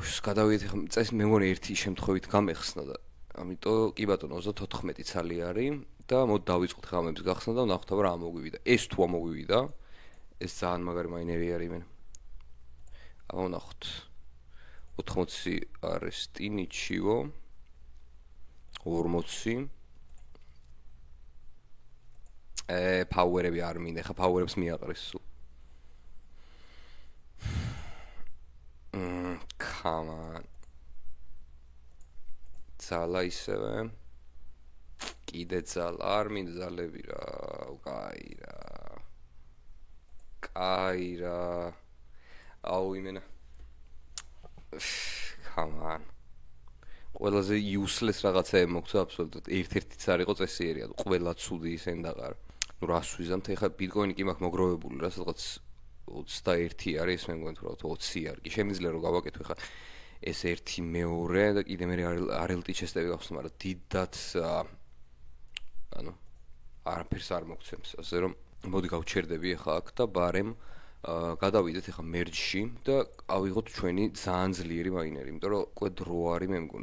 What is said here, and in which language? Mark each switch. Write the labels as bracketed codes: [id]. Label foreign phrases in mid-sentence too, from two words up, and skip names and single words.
[ka] უშ გადავიდეთ ხომ წეს მე მგონი ერთი შემთხვევით გამეხსნა და ამიტომ კი ბატონო 34 ცალი არის და მოდ დავიწყოთ ხამებს გახსნა და ვნახოთ რა ამოგვივიდა ეს თუ ამოგვივიდა ეს ძალიან მაგარი მაინერი არის იმენ აბა ვნახოთ 80 არის ტინიჩიო 40 პაუერები არ მინდა ხა პაუერებს მიაყრეს სულ [en] come on [ka] ძალა ისევე კიდე ძალა არ მინდა ძალები რა კაი რა აუ იმენა [en] come on [ka] ყველაზე useless რაღაცა მოგცა აბსოლუტურად ერთ-ერთიც არ იყო წესიერი ყველა ცუდი ისენ დაყარ ნუ რას ვიზამთ ეხლა ბიტკოინი კი მაქვს მოგროვებული რა სადღაც 21 არის მე მგონი თუ 20 არ კი შემიძლია რომ გავაკეთო ეხლა ეს 1 მეორე და კიდე მე RLT chest-ები გავხსნა მაგრამ დიდად ანუ არაფერს არ მოგცემს ასე რომ მოდი გავჩერდები ახლა აქ და ბარემ გადავიდეთ ახლა მერჯში და ავიღოთ ჩვენი ძალიან ძლიერი მაინერი, იმიტომ რომ უკვე დრო არის მე მგონი.